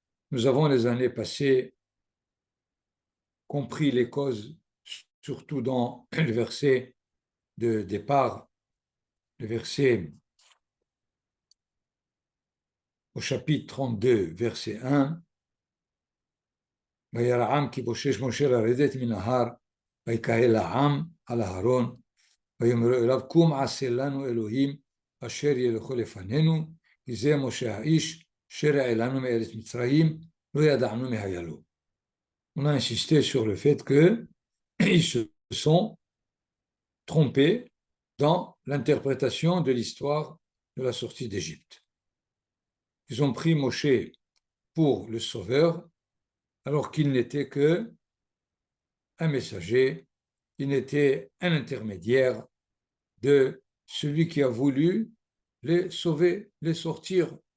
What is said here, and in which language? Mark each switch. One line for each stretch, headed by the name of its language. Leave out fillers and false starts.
French: Nous avons les années passées compris les causes, surtout dans le verset de départ, le verset au chapitre 32, verset 1.
Hebrew: וירעם כי בושש משה לרדת מן ההר, ויקהל העם על ההרון, ויאמרו אליו קום עשה לנו אלוהים אשר ילכו לפנינו, כי זה משה האיש אשר העלנו מארץ מצרים, לא ידענו מהיה לו.
French: On a insisté sur le fait qu'ils se sont trompés dans l'interprétation de l'histoire de la sortie d'Égypte. Ils ont pris Moshe pour le sauveur, alors qu'il n'était qu'un messager, il n'était un intermédiaire de celui qui a voulu les sauver, les sortir.